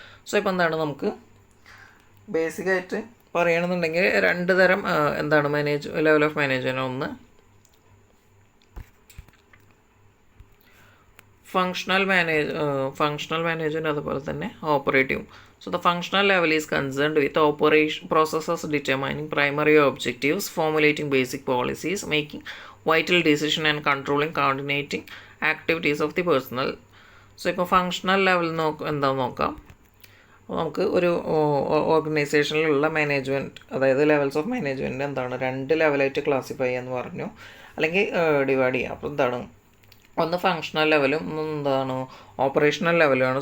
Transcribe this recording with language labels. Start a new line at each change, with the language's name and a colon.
Malayalam: So ഇപ്പോൾ എന്താണ് നമുക്ക് ബേസിക്കായിട്ട് പറയണമെന്നുണ്ടെങ്കിൽ രണ്ട് തരം എന്താണ് ലെവൽ ഓഫ് മാനേജ്മെൻറ്റ്. ഒന്ന് ഫങ്ഷണൽ മാനേജ്മെൻറ്റ് അതുപോലെ തന്നെ operative.
English: So the functional level is concerned with operation processes determining primary objectives, formulating basic policies, making vital decision and controlling coordinating activities of the personnel.
Malayalam: So ഇപ്പോൾ functional level എന്താണെന്ന് നോക്കാം. നമുക്ക് ഒരു ഓർഗനൈസേഷനിലുള്ള management, അതായത് levels of management എന്താണ് രണ്ട് ലെവലായിട്ട് classify ചെയ്യാമെന്ന് പറഞ്ഞു, അല്ലെങ്കിൽ ഡിവൈഡ് ചെയ്യാം. അപ്പോൾ എന്താണ് ഒന്ന് ഫങ്ഷണൽ ലെവലും എന്താണ് ഓപ്പറേഷണൽ ലെവലുമാണ്.